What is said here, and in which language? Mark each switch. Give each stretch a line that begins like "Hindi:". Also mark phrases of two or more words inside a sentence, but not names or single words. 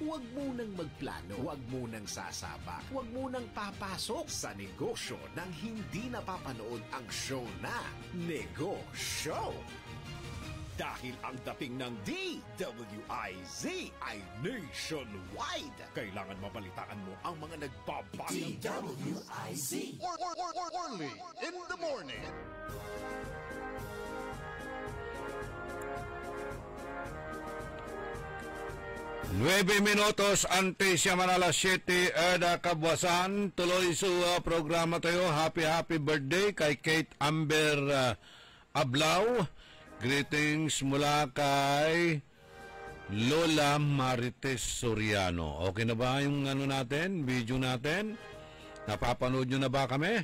Filipino: Huwag munang magplano, huwag munang sasabak, huwag munang papasok sa negosyo ng hindi napapanood ang show na Negosyo. Dahil ang dating ng DWIZ ay nationwide, kailangan mabalitaan mo ang mga nagbabagang
English: DWIZ. Orly in the morning.
Chavacano: Nueve minutos antes siya alas 7 ada kabwasan.
Filipino: Tuloy sa programa tayo. Happy birthday kay Kate Amber Ablao. Greetings mula kay Lola Marites Soriano. Okay na ba yung video natin? Napapanood nyo na ba kami?